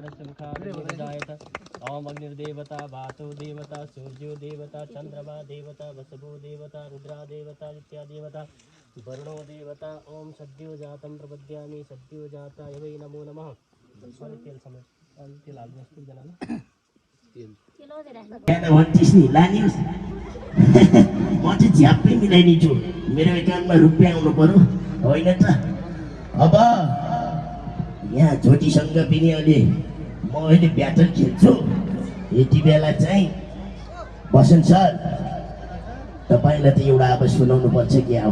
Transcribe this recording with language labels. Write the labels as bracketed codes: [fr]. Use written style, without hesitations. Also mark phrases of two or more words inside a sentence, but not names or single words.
[sa] मुखादिजायत ओम अग्निर्देवता वातो देवता सूर्यो देवता चंद्रमा देवता वसवो देवता रुद्रा देवता नित्यादेवता वरुणो देवता ओम सद्यो जातं प्रपद्यामि सद्यो जाताय वै नमो नमः [ne] तेल समय तेल हाल्नु पुग्दैन भन्थिस् नि लानिस् म चाहिँ झ्याप्पै मिलाइदिन्छु मेरो एकाउन्टमा रुपियाँ आउनु पर्यो होइन त अब यहाँ ज्योतिसँग पनि अहिले म अहिले ब्याटर खेल्छु यति बेला चाहिँ बसन्त सर तपाईँलाई त एउटा अब सुनाउनु पर्छ कि अब